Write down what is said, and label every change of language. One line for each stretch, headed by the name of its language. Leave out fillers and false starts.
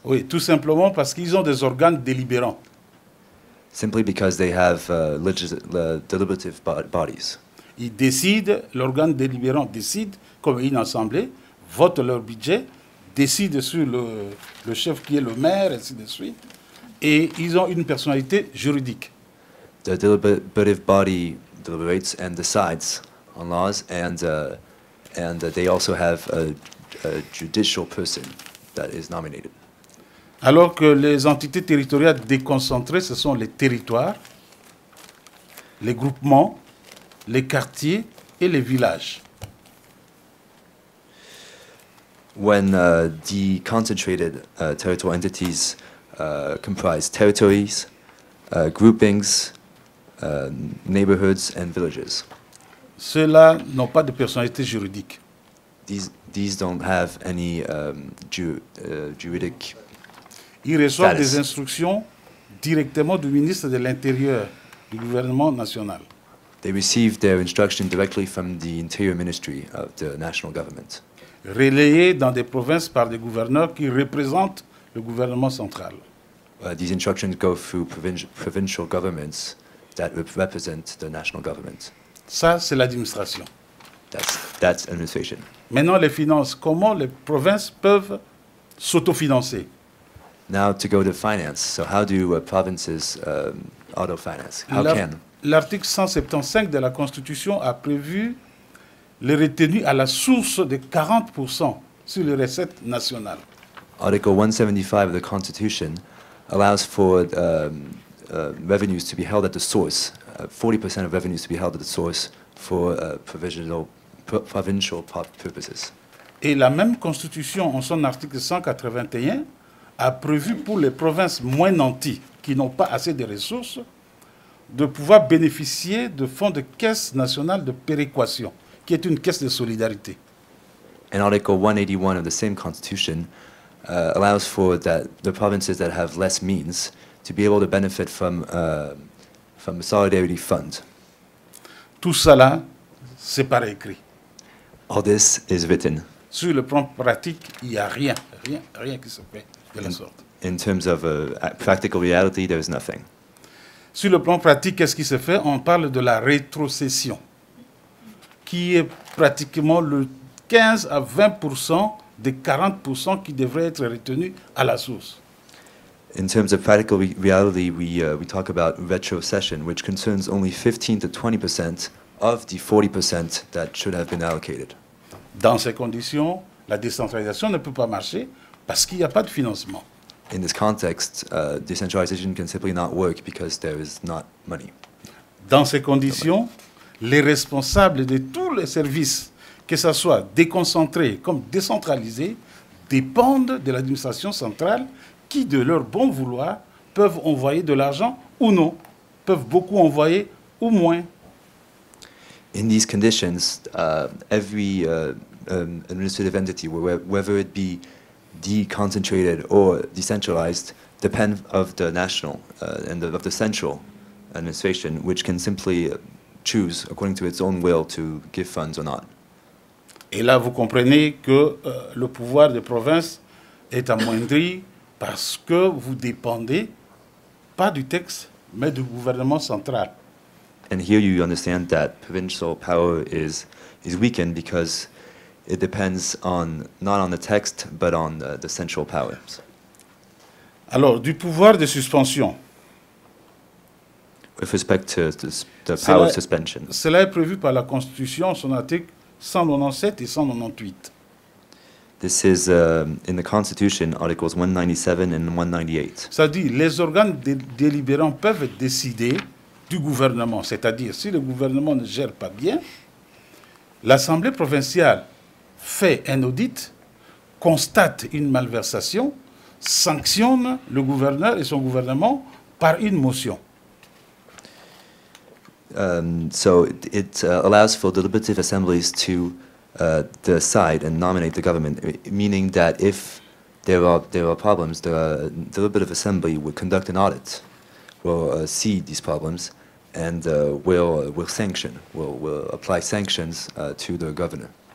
French: Oui, tout simplement parce qu'ils ont des organes délibérants.
English: simply because they have deliberative bodies.
French: Ils décident, l'organe délibérant décide, comme une assemblée, vote leur budget, décide sur le chef qui est le maire, ainsi de suite, et ils ont une personnalité juridique.
English: The deliberative body deliberates and decides on laws, and they also have a judicial person that is nominated.
French: Alors que les entités territoriales déconcentrées, ce sont les territoires, les groupements, les quartiers et les villages.
English: When deconcentrated territorial entities comprise territories, groupings, neighborhoods, and villages.
French: Ceux-là n'ont pas de personnalité juridique.
English: These don't have any juridic.
French: Ils reçoivent
English: status.
French: des instructions directement du ministre de l'Intérieur, du gouvernement national.
English: They receive their instruction directly from the Interior Ministry of the national government.
French: Relayées dans des provinces par des gouverneurs qui représentent le gouvernement central.
English: These instructions go through provincial governments that represent the national government.
French: Ça, c'est l'administration.
English: That's administration.
French: Maintenant, les finances. Comment les provinces peuvent s'autofinancer?
English: Now to go to finance. So how do provinces auto-finance? How can?
French: L'article 175 de la Constitution a prévu les retenues à la source de 40% sur les recettes nationales.
English: Article 175 of the Constitution allows for revenues to be held at the source, 40% of revenues to be held at the source for provincial purposes.
French: Et la même Constitution, en son article 181, a prévu pour les provinces moins nanties, qui n'ont pas assez de ressources, de pouvoir bénéficier de fonds de caisse nationale de péréquation, qui est une caisse de solidarité.
English: And Article 181 of the same Constitution allows for the provinces that have less means to be able to benefit from a solidarity fund.
French: Tout cela, c'est par écrit.
English: All this is written.
French: Sur le plan pratique, il n'y a rien qui se fait de la sorte.
English: In terms of practical reality, there is nothing.
French: Sur le plan pratique, qu'est-ce qui se fait? On parle de la rétrocession, qui est pratiquement le 15 à 20% des 40% qui devraient être retenus à la source.
English: In terms of practical reality, we talk about retrocession, which concerns only 15 to 20% of the 40% that should have been allocated.
French: Dans ces conditions, la décentralisation ne peut pas marcher parce qu'il n'y a pas de financement.
English: In this context, decentralization can simply not work because there is not money.
French: Dans ces conditions, les responsables de tous les services, que ce soit déconcentrés comme décentralisés, dépendent de l'administration centrale qui, de leur bon vouloir, peuvent envoyer de l'argent ou non, peuvent beaucoup envoyer ou moins.
English: In these conditions, every administrative entity, whether it be deconcentrated or decentralized, depend of the national and of the central administration, which can simply choose according to its own will to give funds or not.
French: Et là, vous comprenez que le pouvoir des provinces est amoindri parce que vous dépendez pas du texte, mais du gouvernement central.
English: And here you understand that provincial power is weakened because it depends not on the text, but on the central powers.
French: Alors, du pouvoir de suspension.
English: With respect to the power of suspension.
French: Cela est prévu par la Constitution, son article 197 et 198.
English: This is in the Constitution, Articles 197 and 198.
French: Ça dit, les organes délibérants peuvent décider du gouvernement, c'est-à-dire si le gouvernement ne gère pas bien, l'Assemblée provinciale fait un audit, constate une malversation, sanctionne le gouverneur et son gouvernement par une motion.
English: So it allows for deliberative assemblies to decide and nominate the government, meaning that if there are problems, the deliberative assembly will conduct an audit, will see these problems, and will apply sanctions to the governor.